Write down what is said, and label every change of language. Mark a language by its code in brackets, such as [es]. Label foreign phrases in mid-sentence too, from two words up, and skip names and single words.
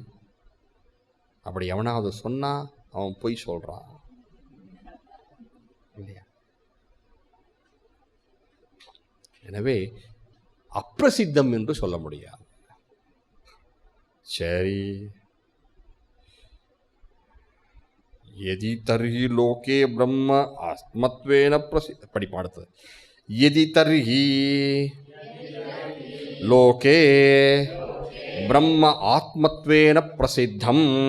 [ta] அப்படி எவனாவது சொன்னா அவன் பொய் சொல்றான் இல்லையா? எனவே அப்பிரசித்தம் என்று சொல்ல முடியாது. சரி, [sa] यदि तर्हि लोके ब्रह्म आत्मत्वेन प्रसिद्ध, படிப்பாடுது. यदि तर्हि लोके ब्रह्म आत्मत्वेन प्रसिद्धम्,